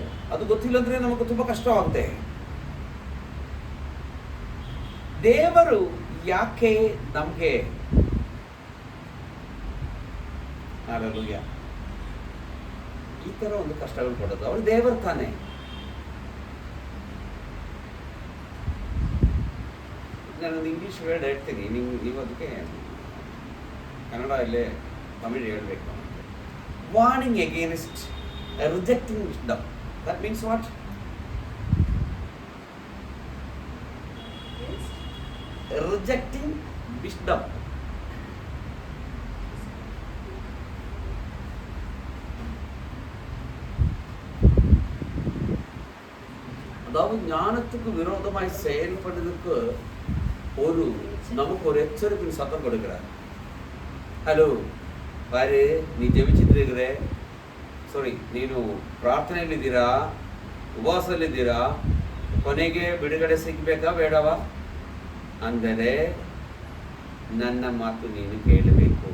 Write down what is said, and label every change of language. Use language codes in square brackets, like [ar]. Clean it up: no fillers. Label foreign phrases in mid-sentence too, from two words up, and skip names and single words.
[kn] ಅದು ಗೊತ್ತಿಲ್ಲ ಅಂದ್ರೆ ನಮಗೆ ತುಂಬ ಕಷ್ಟವಾಗುತ್ತೆ. ದೇವರು ಯಾಕೆ ನಮಗೆ ಹಲ್ಲೆಲೂಯಾ ಈ ಥರ ಒಂದು ಕಷ್ಟಗಳು ಕೊಡೋದು? ಅವಳು ದೇವರು ತಾನೇ. ನಾನೊಂದು [en] English word [kn] ಹೇಳ್ತೀನಿ, ನೀವು ಅದಕ್ಕೆ ಕನ್ನಡ ಇಲ್ಲೇ ತಮಿಳು ಹೇಳಬೇಕು. [en] warning against rejecting wisdom. that means what? rejecting wisdom. [ta] അതാവ് ஞானத்துக்கு விரோதமாய் செயல்படுறதுக்கு நமக்கு ஒரு எச்சரிக்கை சத்தம் கொடுக்கிறார். [kn] ಹಲೋ ಬಾರಿ, ನೀ ಜಪಿಸಿದ್ರೆ ಸಾರಿ, ನೀನು ಪ್ರಾರ್ಥನೆಯಲ್ಲಿದ್ದೀರಾ, ಉಪವಾಸದಲ್ಲಿದ್ದೀರಾ, ಕೊನೆಗೆ ಬಿಡುಗಡೆ ಸಿಗಬೇಕಾ ಬೇಡವಾ ಅಂದರೆ ನನ್ನ ಮಾತು ನೀನು ಕೇಳಬೇಕು.